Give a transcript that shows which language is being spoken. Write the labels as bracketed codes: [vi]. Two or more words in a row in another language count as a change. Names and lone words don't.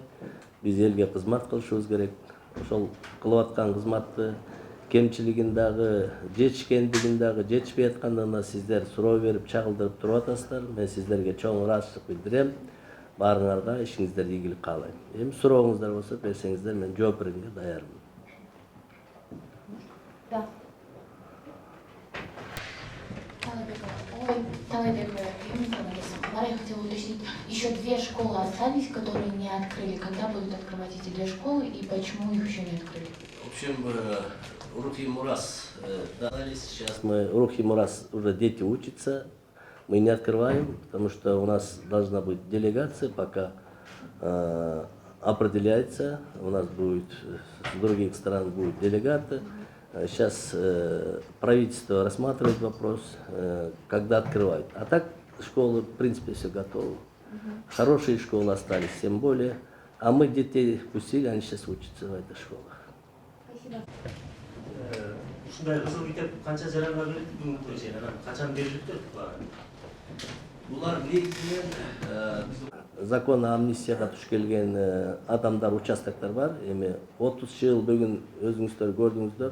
[ky] Биз элге кызмат кылышыбыз керек. Ошол кылып аткан кызматты кемчилигин дагы, жетишкендигин дагы, жетишпей аткандыгына сиздер суроо берип, чагылдырып туруп атасыздар. Мен сиздерге чоң ыраазычылык билдирем. Баарыңарга ишиңиздерге ийгилик каалайм. Эми сурооңуздар болсо берсеңиздер, мен жооп бергенге даярмын. [ru] Да. Талайбек, я хотела уточнить, еще 2 школы остались, которые не открыли. Когда будут открывать эти 2 школы и почему их еще не открыли? В общем, Рух и Мурас дались. Сейчас мы, Рух и Мурас, уже дети учатся. Мы не открываем, потому что у нас должна быть делегация, пока определяется. У нас будет, с других стран будут делегаты. Сейчас правительство рассматривает вопрос, когда открывать. А так школы, в принципе, все готовы. Хорошие школы остались, тем более. А мы детей пустили, они сейчас учатся в этих школах. Спасибо. [ky] Ушундай кызыл китеп канча жаранга берилди бүгүнкү чейин, анан качан берилиптир баары? Булар негизинен закон амнистияга туш келген адамдар, участоктор бар. Эми 30 жыл бүгүн өзүңүздөр көрдүңүздөр.